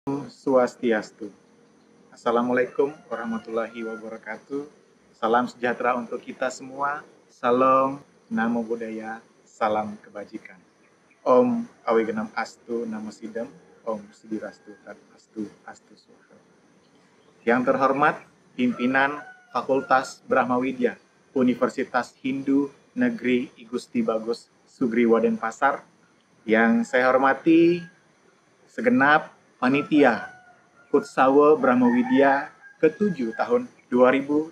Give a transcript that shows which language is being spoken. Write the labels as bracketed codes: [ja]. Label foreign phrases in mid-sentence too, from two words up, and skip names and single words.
[ban] Swastiastu. [ar] السلام عليكم ورحمة الله وبركاته. [id] Salam sejahtera untuk kita semua. Salam, [pi] namo buddhaya, [id] salam kebajikan. [sa] ॐ अविघ्नम् अस्तु नमो सिद्धम्, ॐ सिद्धिरस्तु तद् अस्तु अस्तु स्वाहा. [id] Yang terhormat pimpinan Fakultas Brahmawidya Universitas Hindu Negeri I Gusti Bagus Sugriwa Denpasar. Yang saya hormati segenap panitia Kutsawa Brahmawidya ke-7 tahun 2022.